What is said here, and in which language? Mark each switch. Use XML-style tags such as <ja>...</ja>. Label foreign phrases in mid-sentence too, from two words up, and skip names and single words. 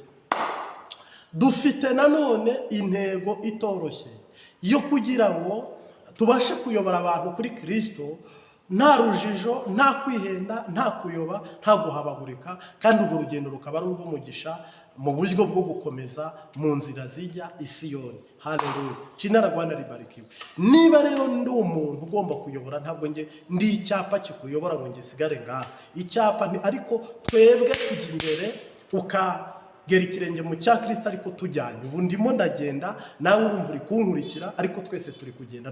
<rw>Dufite nanone intego itoroshye yo kugira ngo tubashe kuyobora abantu kuri Kristo, nta rujijo, nta kwihenda, nta kuyoba, nta guhabagurika, kandi urwo rugendo rukaba ari urw'umugisha mu buryo bwo gukomeza mu nzira zijya i Siyoni. Haleluya.</rw> <sw>Jina la Bwana libarikiwe.</sw> <rw>Niba rero ndi umuntu ugomba kuyobora, ntabwo nge ndi icyapa kikuyobora ngo nge sigare ngaha. Icyapa ni ariko twebwe tujya imbere, ukagera ikirenge mu cya Kristo ariko tujyanye. Ubu ndimo ndagenda, nawe urumva uri kunkurikira, ariko twese turi kugenda.</rw>